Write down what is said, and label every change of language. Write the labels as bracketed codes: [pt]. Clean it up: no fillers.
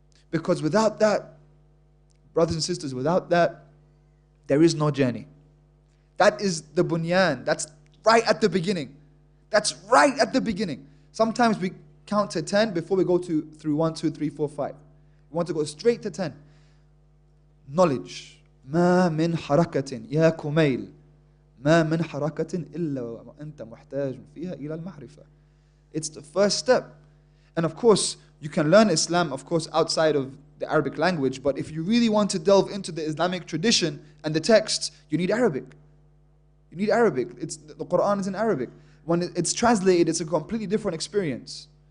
[en] Because without that, brothers and sisters, without that, there is no journey. That is the bunyan. That's right at the beginning. That's right at the beginning. Sometimes we count to 10 before we go through 1, 2, 3, 4, 5. We want to go straight to 10. Knowledge. [ar] ما من حركة يا كميل ما من حركة إلا وأنت محتاج فيها إلى المعرفة. [en] It's the first step. And of course, you can learn Islam, of course, outside of the Arabic language, but if you really want to delve into the Islamic tradition and the texts, you need Arabic. You need Arabic. The Quran is in Arabic. When it's translated, it's a completely different experience.